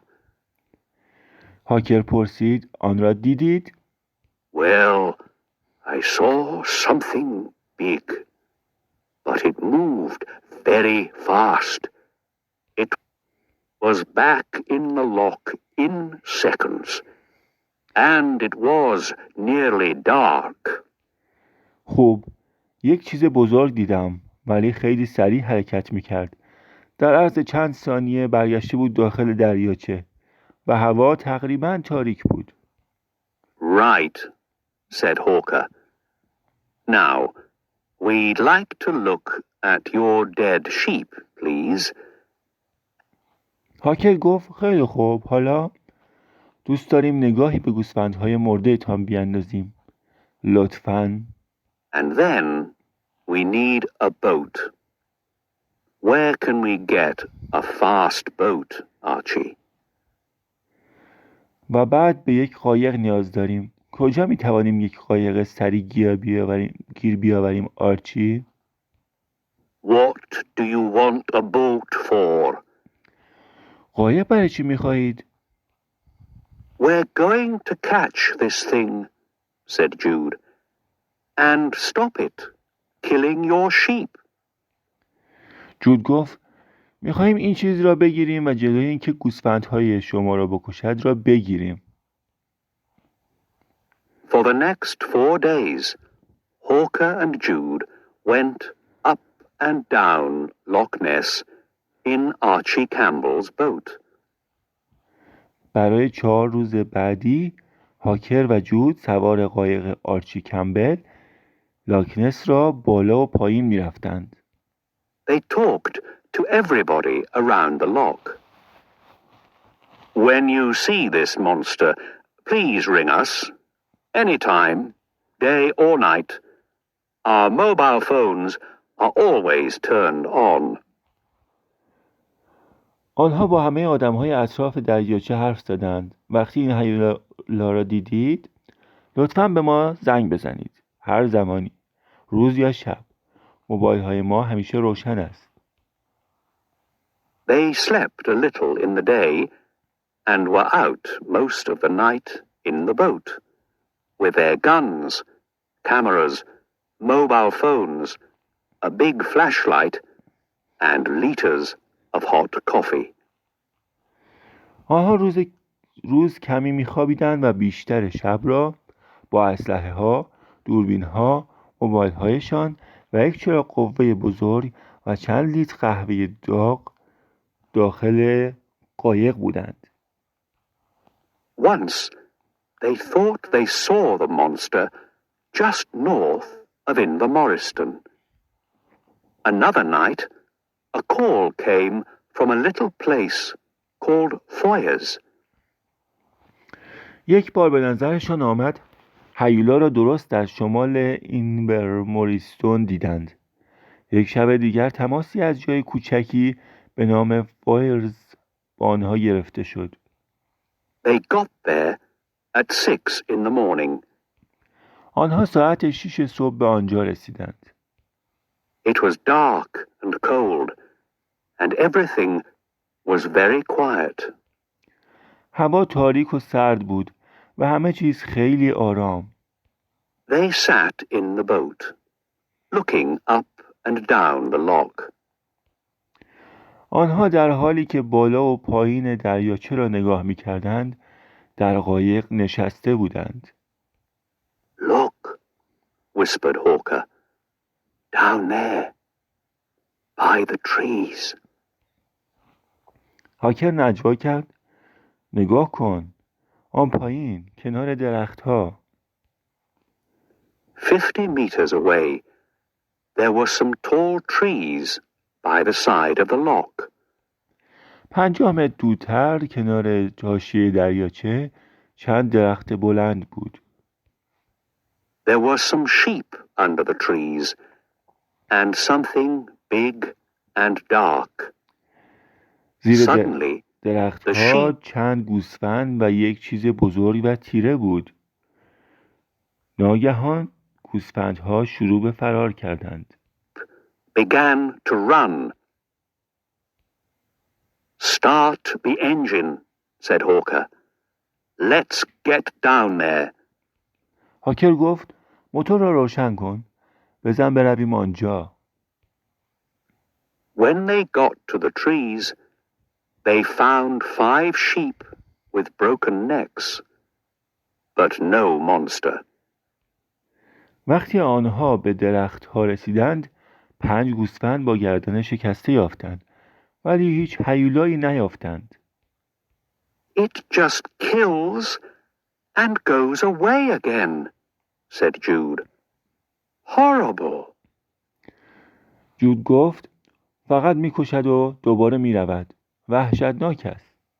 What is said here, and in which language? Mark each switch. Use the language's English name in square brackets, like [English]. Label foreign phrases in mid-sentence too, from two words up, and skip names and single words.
[Persian] هاکر پرسید آن را دیدید؟ [English] Well, I saw something big, but it moved very fast. It was back in the loch in seconds, and it was nearly dark. [Persian] خب یک چیز بزرگ دیدم ولی خیلی سریع حرکت میکرد. در عرض چند ثانیه برگشته بود داخل دریاچه و هوا تقریباً تاریک بود. [English] Right, said Hawker. Now, we'd like to look at your dead sheep, please. [Persian] هاکر گفت خیلی خوب. حالا دوست داریم نگاهی به گوسفندهای مرده تان بیاندازیم. لطفاً. [English] And then we need a boat. Where can we get a fast boat, Archie? [Persian] و بعد به یک قایق نیاز داریم. کجا می توانیم یک قایق سریع گیر بیاوریم آرچی؟ [English] What do you want a boat for? [Persian] قایق برای چی می خواهید؟ [English] We're going to catch this thing, said Jude, and stop it killing your sheep. [Persian] جود گفت میخواهیم این چیز را بگیریم و جلوی اینکه گوسفندهای شما را بکشد را بگیریم. [English] For the next 4 days, Hawker and Jude went up and down Loch Ness in Archie Campbell's boat. [Persian] برای 4 روز بعدی هاکر و جود سوار قایق آرچی کمبل لاکنس را بالا و پایین میرفتند. [English] They talked to everybody around the loch. When you see this monster, please ring us, anytime, day or night. Our mobile phones are always turned on. [Persian] آنها با همه آدم‌های اطراف دریاچه حرف زدند. وقتی این هیولا را دیدید لطفاً به ما زنگ بزنید. هر زمانی، روز یا شب. موبایل‌های ما همیشه روشن است. [English] They slept a little in the day and were out most of the night in the boat with their guns, cameras, mobile phones, a big flashlight, and liters of hot coffee. [Persian] آنها روز روز کمی میخوابیدند و بیشتر شب را با اسلحه ها، دوربین ها، موبایل هایشان و یک چراغ قوه بزرگ و چند لیتر قهوه داغ داخل قایق بودند. [English] Once they thought they saw the monster just north of Invermoriston. Another night, a call came from a little place called Foyers. [Persian] یک بار به نظرشان آمد هیولا را درست در شمال اینورموریستون دیدند. یک شب دیگر تماسی از جای کوچکی به نام فایرز با آنها گرفته شد. [English] They got there at 6 in the morning. [Persian] آنها ساعت 6 صبح به آنجا رسیدند. [English] It was dark and cold, and everything was very quiet. [Persian] هوا تاریک و سرد بود و همه چیز خیلی آرام. [English] They sat in the boat, looking up and down the loch. [Persian] آنها در حالی که بالا و پایین دریاچه را نگاه می‌کردند، در قایق نشسته بودند. [English] Look, whispered Hawker, down there, by the trees. [Persian] هاکر نجوا کرد. نگاه کن. آن پایین کنار درختها. [English] 50 meters away, there were some tall trees by the side of the loch. [Persian] 50 متر دورتر کنار حاشیه دریاچه چند درخت بلند بود. [English] There were some sheep under the trees, and something big and dark. [Persian] زیر Suddenly, درختها چند گوسفند و یک چیز بزرگ و تیره بود. ناگهان گوسفندها شروع به فرار کردند. [English] began to run. Start the engine, said Hawker. Let's get down there. [Persian] هاکر گفت موتور را روشن کن. بزن برویم آنجا. [English] When they got to the trees, they found 5 sheep with broken necks, but no monster. [Persian] وقتی آنها به درختها رسیدند 5 گوسفند با گردن شکسته یافتند ولی هیچ هیولایی نیافتند. [English] It just kills and goes away again, said Jude. Horrible. [Persian] جود گفت فقط میکشد و دوباره میرود. وحشتناک است.